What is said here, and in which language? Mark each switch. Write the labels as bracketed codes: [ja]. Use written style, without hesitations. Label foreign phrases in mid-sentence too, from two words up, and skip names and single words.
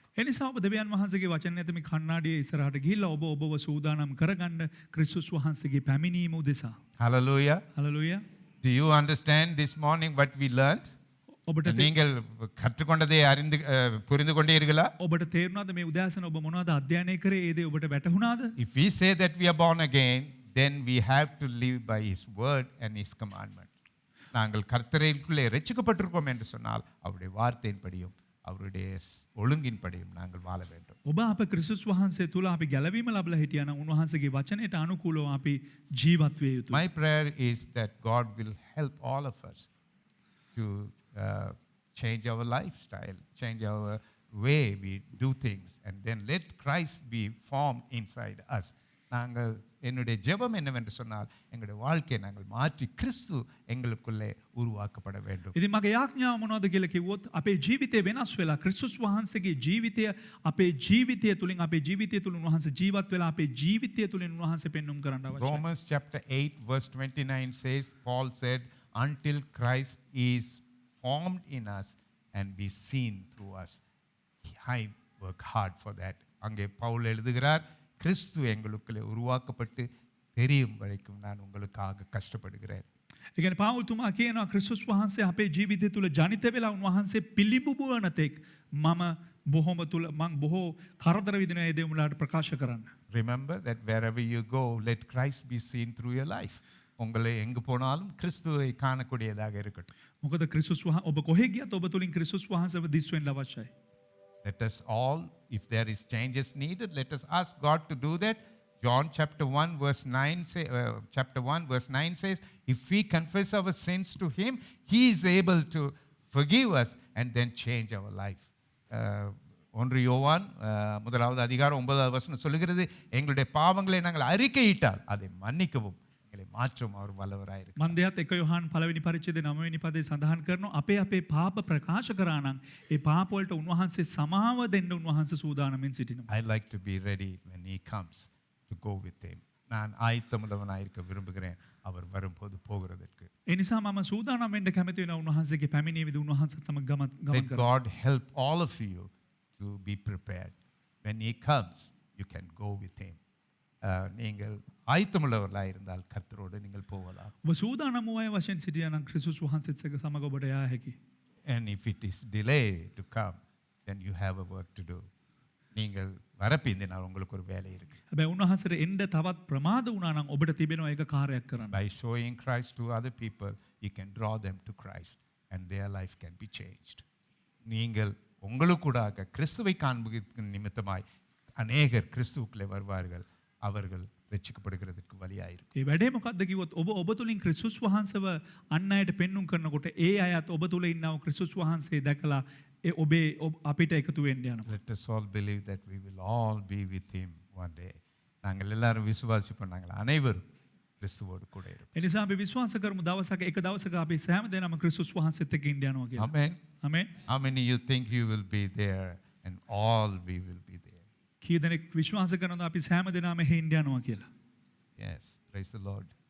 [si] ඒ නිසා ඔබ දෙවියන් වහන්සේගේ වචන නැති මේ කණ්ණාඩියේ ඉස්සරහට ගිහිල්ලා ඔබව සූදානම් කරගන්න ක්‍රිස්තුස් වහන්සේගේ පැමිණීම උදෙසා. [en] Hallelujah. Hallelujah. Do you understand this morning what we learned? [si] ඔබට [ta] நீங்கள் கற்றுக்கொண்டதை அறிந்து புரிந்து கொண்டீர்களா? [si] ඔබට තේරුණාද මේ උදෑසන ඔබ මොනවද අධ්‍යයනය කරේ? ඒ දේ ඔබට වැටහුණාද? [en] If we say that we are born again, then we have to live by his word and his commandment. [ta] நாங்கள் கர்த்தருக்குள்ளே ரட்சிக்கப்பட்டிருக்கோம் என்று சொன்னால் அவருடைய வார்த்தையின்படியும் அவருடைய ஒழுங்கின்படியும் நாங்கள் வாழ வேண்டும். [si] ඔබ අප ක්‍රිස්තුස් වහන්සේ තුල අපි ගැලවීම ලැබලා හිටියා නම් උන්වහන්සේගේ වචනයට අනුකූලව අපි ජීවත් විය යුතුයි. [en] My prayer is that God will help all of us to change our lifestyle, change our way we do things, and then let Christ be formed inside us. [ta] நாங்கள் என்னுடைய ஜெபம் என்னவென்று சொன்னால் எங்களுடைய வாழ்க்கையை நாங்கள் மாற்றி கிறிஸ்து எங்களுக்குள்ளே உருவாக்கப்பட வேண்டும். [si] ඉතින් මගේ යාඥාව මොනවද කියලා කිව්වොත් අපේ ජීවිතය වෙනස් වෙලා ක්‍රිස්තුස් වහන්සේගේ ජීවිතය අපේ ජීවිතය තුලින් අපේ ජීවිතය තුලින් උන්වහන්සේ ජීවත් වෙලා අපේ ජීවිතය තුලින් උන්වහන්සේ පෙන්වුම් කරන්න අවශ්‍යයි. [en] Romans chapter 8 verse 29 says, Paul said, until Christ is formed in us and be seen through us. I work hard for that. [ta] அங்கே பவுல் எழுதுகிறார், கிறிஸ்து எங்களுக்குள்ளே உருவாக்கப்பட்டு தெரியும் வரைக்கும் நான் உங்களுக்காக கஷ்டப்படுகிறேன். [si] ඒ කියන්නේ පාවුල් තුමා කියනවා ක්‍රිස්තුස් වහන්සේ අපේ ජීවිතය තුල ජනිත වෙලා උන්වහන්සේ පිළිඹුවන තෙක් මම බොහෝ කරදර විඳින ඒ දේ උඹලාට ප්‍රකාශ කරන්න. [en] Remember that wherever you go, let Christ be seen through your life. [ta] உங்களை எங்கு போனாலும் கிறிஸ்துவை காணக்கூடியதாக இருக்கட்டும். [si] මොකද ක්‍රිස්තුස් වහන්සේ ඔබ කොහෙ ගියත් ඔබ තුලින් ක්‍රිස්තුස් වහන්සේව දිස් වෙන්න අවශ්‍යයි. [en] Let us all, if there is changes needed, let us ask God to do that. John chapter 1 verse 9 says, if we confess our sins to him, he is able to forgive us and then change our life. [ta] ஒன்று யோவான் முதலாவது அதிகாரம் 9வது வசனம் சொல்லுகிறது, எங்களுடைய பாவங்களை நாங்கள் அறிக்கையிட்டால் அதை மன்னிக்கவும் எங்களை மாற்றும் அவர் வல்லவராயிருக்கிறார். [si] මන්දයත් 1 යොහන් පළවෙනි පරිච්ඡේදයේ 9වෙනි පදේ සඳහන් කරනවා අපේ පාප ප්‍රකාශ කරා නම් ඒ පාප වලට උන්වහන්සේ සමාව දෙන්න උන්වහන්සේ සූදානම්ෙන් සිටිනවා. [en] I like to be ready when he comes to go with him. [ta] நான் ஆயத்தமுள்ளவனாயிருக்க விரும்புகிறேன் அவர் வரும்போது போகிறதற்கு. [si] ඒ නිසා මම සූදානම් වෙන්න කැමති වෙනවා උන්වහන්සේගේ පැමිණීමේදී උන්වහන්සේත් සමග ගමන් [en] Let [si] කරන්න. [en] God help all of you to be prepared. When he comes, you can go with him. [ta] நீங்கள் ஆயத்தமுள்ளவர்களாக இருந்தால் கர்த்தரோடு நீங்கள் போகலாம். [si] ඔබ සූදානම් වූ අය වශයෙන් සිටියා නම් ක්‍රිස්තුස් වහන්සේත් සමග ඔබට යා හැකියි. [en] And if it is delayed to come, then you have a work to do. [ta] நீங்கள் வரப்பிந்தினால் உங்களுக்கு ஒரு வேலை இருக்கு. [si] හැබැයි උන්වහන්සේට එන්න තවත් ප්‍රමාද වුණා නම් ඔබට තිබෙනවා ඒක කාර්යයක් කරන්න. [en] By showing Christ to other people, you can draw them to Christ and their life can be changed. [ta] நீங்கள் உங்களுக்கூடாக கிறிஸ்துவை காண்பதற்கு நிமித்தமாய் அநேகர் கிறிஸ்துவுக்குள்ளே வருவார்கள், அவர்கள் ரட்சிக்கப்படுகிறதற்கு வழியாயிருக்கும். [si] ඒ වැඩේ මොකක්ද කිව්වොත් ඔබ තුලින් ක්‍රිස්තුස් වහන්සේව අන් අයට පෙන්눔 කරනකොට ඒ අයත් ඔබ තුල ඉන්නව ක්‍රිස්තුස් වහන්සේ දැකලා ඔබේ අපිට එකතු වෙන්න යනවා. [en] Let us all believe that we will all be with him one day. [ta] நாங்கள் எல்லாரும் விசுவாசிப்போம், நாங்கள் அனைவரும் கிறிஸ்துவோடு கூட இருப்போம். [si] ඒ නිසා අපි විශ්වාස කරමු දවසක එක දවසක අපි සෑම දෙනාම ක්‍රිස්තුස් වහන්සේත් එක්ක ඉන්න යනවා කියලා. [en] Amen. [si] ආමෙන්. [en] How many you think you will be there and all we will be there? [si] කී දෙනෙක් විශ්වාස කරනවද අපි සෑම දෙනාම එහෙ ඉන්න යනවා කියලා? [en] Yes, praise the Lord.